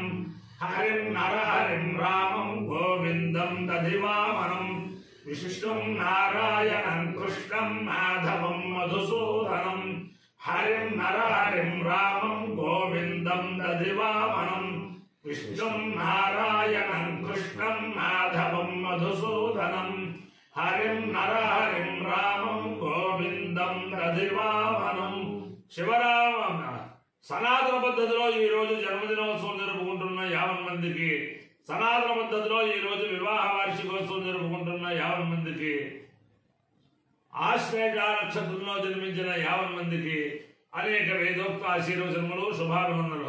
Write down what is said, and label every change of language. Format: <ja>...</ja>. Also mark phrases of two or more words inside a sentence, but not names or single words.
<sa>हरिं नरहरिं रामं गोविंदं दधिवामनं विष्णु नारायणं कृष्णं माधवं मधुसूदनं हरिं नरहरिं रामं गोविंदं दधिवामनं विष्णु नारायणं कृष्णं माधवं मधुसूदनं हरिं नरहरिं रामं गोविंदं दधिवामनं शिवराम</sa> <te>సనాతన పద్ధతిలో ఈ రోజు జన్మదినోత్సవం జరుపుకుంటున్న 50 మందికి సనాతన పద్ధతిలో ఈ రోజు వివాహ వార్షికోత్సవం జరుపుకుంటున్న 50 మందికి ఆశ్లేష నక్షత్రంలో జన్మించిన 50 మందికి అనేక వేదోక్త ఆశీర్వచనములు శుభాభినందనలు.</te>